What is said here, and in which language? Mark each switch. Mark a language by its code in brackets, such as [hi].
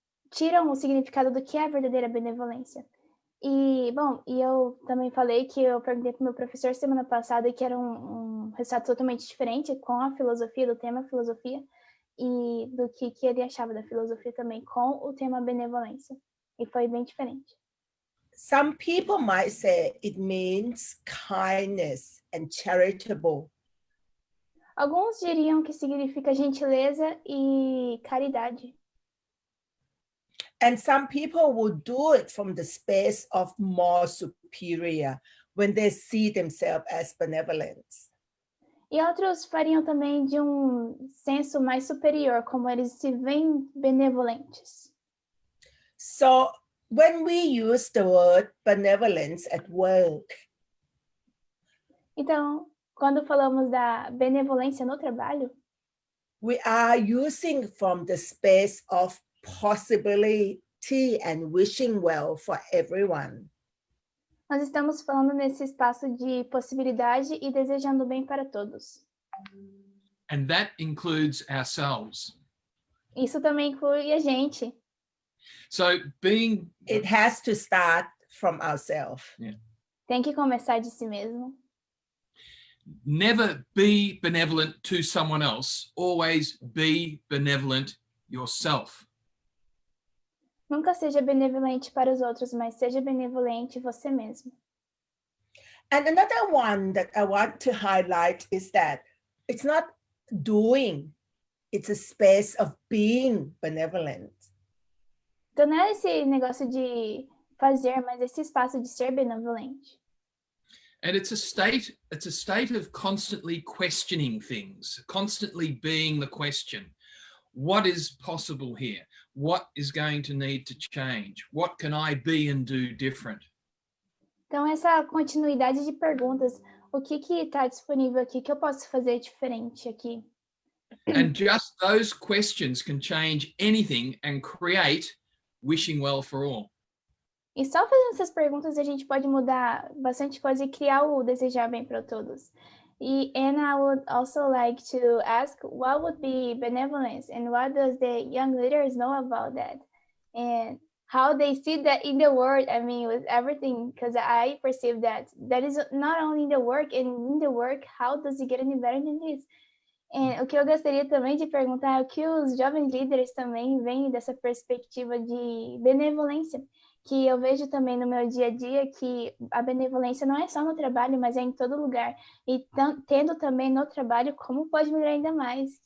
[pt] tiram o significado do que é a verdadeira benevolência. E, bom, e eu também falei que eu perguntei para o meu professor semana passada que era um resultado totalmente diferente com a filosofia, do tema filosofia, e do que ele achava da filosofia também com o tema benevolência. E foi bem diferente. [en] Some people might say it means kindness and charitable. [pt] Alguns diriam que significa gentileza e caridade. [en] And some people will do it from the space of more superior when they see themselves as benevolent. [pt] E outros fariam também de um senso mais superior, como eles se veem benevolentes. [en] So when we use the word benevolence at work, [pt] então, quando falamos da benevolência no trabalho, [en] we are using from the space of possibility and wishing well for everyone. [pt] Nós estamos falando nesse espaço de possibilidade e desejando bem para todos. [en] And that includes ourselves. [pt] Isso também inclui a gente. [en] So it has to start from ourselves. Yeah. [pt] Tem que começar de si mesmo. [en] Never be benevolent to someone else. Always be benevolent yourself. [pt] Nunca seja benevolente para os outros, mas seja benevolente você mesmo. [en] And another one that I want to highlight is that it's not doing, it's a space of being benevolent. [pt] Então não é esse negócio de fazer, mas esse espaço de ser benevolente. [en] And it's a state of constantly questioning things, constantly being the question. What is possible here? What is going to need to change? What can I be and do different? [pt] Então, essa continuidade de perguntas, o que está disponível aqui que eu posso fazer diferente aqui? [en] And just those questions can change anything and create wishing well for all. [pt] E só fazendo essas perguntas a gente pode mudar bastante coisa e criar o desejar bem para todos. [en] And I would also like to ask, what would be benevolence and what does the young leaders know about that? And how they see that in the world, I mean, with everything, because I perceive that is not only in the work, and in the work, how does it get any better than this? [pt] O que eu gostaria também de perguntar é o que os jovens líderes também veem dessa perspectiva de benevolência, que eu vejo também no meu dia a dia que a benevolência não é só no trabalho, mas é em todo lugar. E tendo também no trabalho, como pode melhorar ainda mais?